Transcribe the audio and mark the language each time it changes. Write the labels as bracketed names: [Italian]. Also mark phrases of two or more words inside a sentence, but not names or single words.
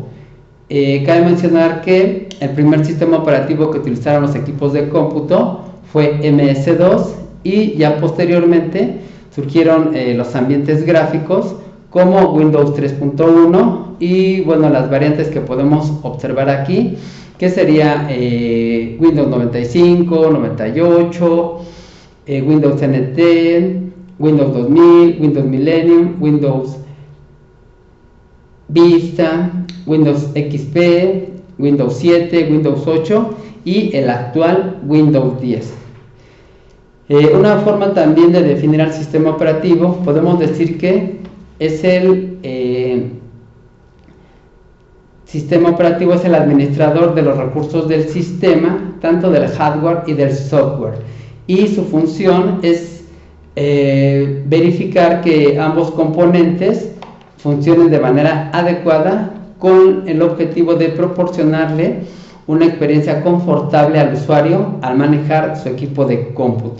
[Spanish] Cabe mencionar que el primer sistema operativo que utilizaron los equipos de cómputo fue MS-DOS, y ya posteriormente surgieron los ambientes gráficos como Windows 3.1 y bueno, las variantes que podemos observar aquí, que sería Windows 95, 98, Windows NT, Windows 2000, Windows Millennium, Windows Vista, Windows XP, Windows 7, Windows 8 y el actual Windows 10. Una forma también de definir al sistema operativo, podemos decir que es sistema operativo es el administrador de los recursos del sistema, tanto del hardware y del software, y su función es verificar que ambos componentes funcionen de manera adecuada, con el objetivo de proporcionarle una experiencia confortable al usuario al manejar su equipo de cómputo.